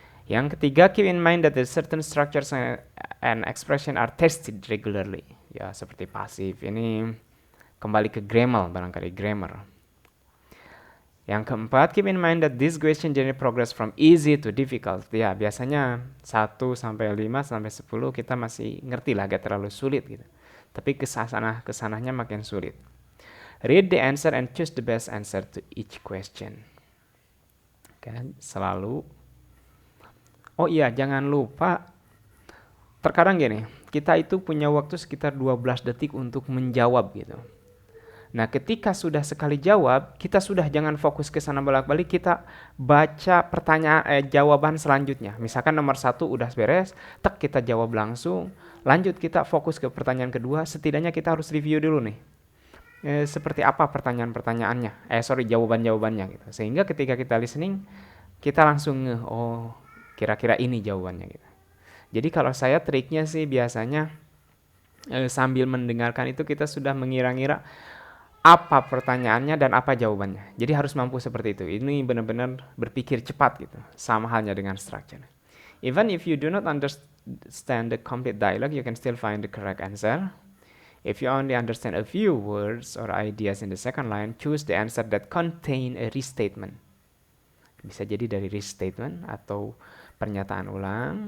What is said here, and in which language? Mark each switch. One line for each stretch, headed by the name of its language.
Indonesian: Yang ketiga,
English: keep in mind that the certain structures and expression are tested regularly.
Indonesian: Ya, seperti pasif. Ini kembali ke grammar, barangkali grammar. Yang keempat,
English: keep in mind that this question generally progress from easy to difficult.
Indonesian: Ya, biasanya 1 sampai 5 sampai 10 kita masih ngerti lah, gak terlalu sulit gitu. Tapi kesananya makin sulit.
English: Read the answer and choose the best answer to each question.
Indonesian: Kan selalu. Oh iya, jangan lupa, terkadang gini, kita itu punya waktu sekitar 12 detik untuk menjawab gitu. Nah, ketika sudah sekali jawab, kita sudah jangan fokus ke sana bolak-balik, kita baca jawaban selanjutnya. Misalkan nomor 1 udah beres, tek kita jawab langsung, lanjut kita fokus ke pertanyaan kedua, setidaknya kita harus review dulu nih. Seperti apa pertanyaan-pertanyaannya, jawaban-jawabannya gitu. Sehingga ketika kita listening, kita langsung oh, kira-kira ini jawabannya gitu. Jadi kalau saya triknya sih biasanya sambil mendengarkan itu kita sudah mengira-ngira apa pertanyaannya dan apa jawabannya. Jadi harus mampu seperti itu. Ini benar-benar berpikir cepat gitu. Sama halnya dengan structure.
English: Even if you do not understand the complete dialogue, you can still find the correct answer. If you only understand a few words or ideas in the second line, choose the answer that contain a restatement.
Indonesian: Bisa jadi dari restatement atau pernyataan ulang.